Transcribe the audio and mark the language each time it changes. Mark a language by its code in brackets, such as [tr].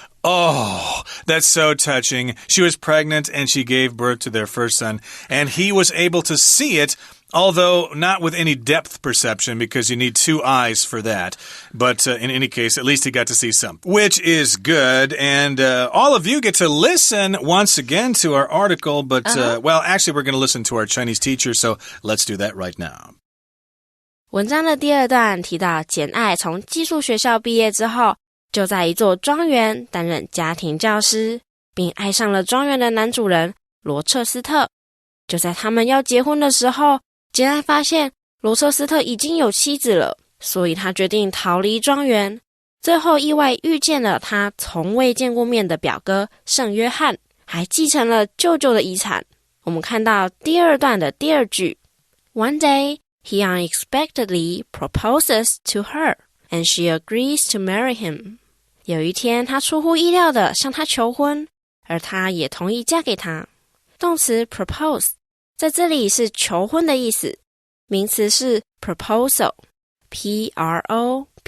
[en] Oh, that's so touching. She was pregnant and she gave birth to their first son, and he was able to see it, although not with any depth perception because you need two eyes for that. But in any case, at least he got to see some, which is good. And all of you get to listen once again to our article. But, well, actually, we're going to listen to our Chinese teacher, so let's do that right now. [zh] 文章的第二段提到简爱从寄宿学校毕业之后，就在一座庄园担任家庭教师，并爱上了庄园的男主人罗彻斯特。就在他们要结婚的时候，简爱发现罗彻斯特已经有妻子了，所以他决定逃离庄园。最后意外遇见了他从未见过面的表哥圣约翰，还继承了舅舅的遗产。我们看到第二段的第二句 [en] One day, he unexpectedly proposes to her, and she agrees to marry him. [zh] 有一天，他出乎意料地向他求婚，而他也同意嫁给他。动词 propose 在这里是求婚的意思，名词是 [en] proposal, P-R-O-P-O-S-A-L.